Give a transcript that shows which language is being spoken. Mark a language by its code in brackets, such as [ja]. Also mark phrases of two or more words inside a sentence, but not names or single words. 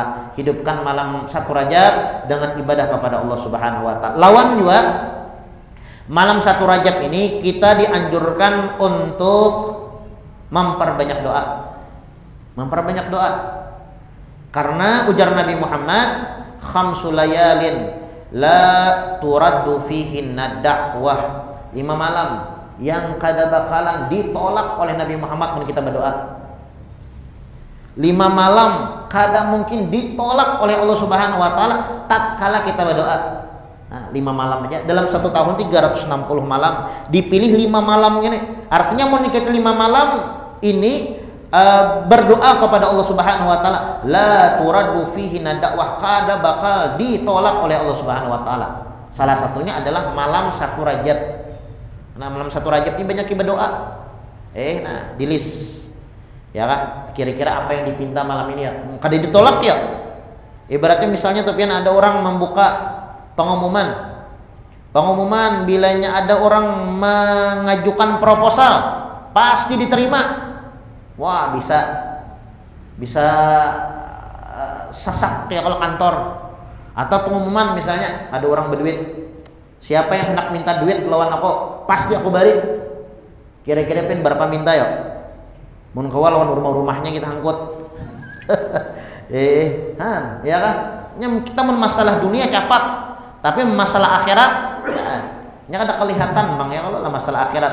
[id] Hidupkan malam 1 Rajab dengan ibadah kepada Allah [ar] سبحانه وتعالى. [id] Lawan juga malam 1 Rajab ini kita dianjurkan untuk memperbanyak doa. Memperbanyak doa. Karena ujar Nabi Muhammad, [ar] خمس ليال لا ترد فيهن دعوة. [bjn] 5 malam yang kada bakalan ditolak oleh Nabi Muhammad kalau kita berdoa. 5 malam kada mungkin ditolak oleh Allah [ar] سبحانه وتعالى [bjn] tatkala kita berdoa. [id] Nah, 5 malam aja dalam 1 tahun 360 malam, dipilih 5 malam ini. [bjn] Artinya mau kita 5 malam ini berdoa kepada Allah [ar] سبحانه وتعالى, لا ترد فيه دعوة, [bjn] kada bakal ditolak oleh Allah [ar] سبحانه وتعالى. [id] Salah satunya adalah malam 1 Rajab. Nah, malam 1 Rajab ini banyak berdoa. Nah, di list. Ya kan? Kira-kira apa yang dipinta malam ini ya? [bjn] Kada ditolak ya. [id] Ibaratnya misalnya tapi ada orang membuka pengumuman. Pengumuman bilanya ada orang mengajukan proposal, pasti diterima. [bjn] Wah, bisa sasak kayak kalau kantor. [id] Atau pengumuman misalnya ada orang berduit, [bjn] siapa yang hendak minta duit lawan aku, pasti aku beri. Kira-kira pin berapa minta ya? Mun kawal lawan rumah-rumahnya kita angkut. Ya kan? Kita mun masalah dunia cepat, tapi masalah akhirat nya kada kelihatan bang ya kalau masalah akhirat.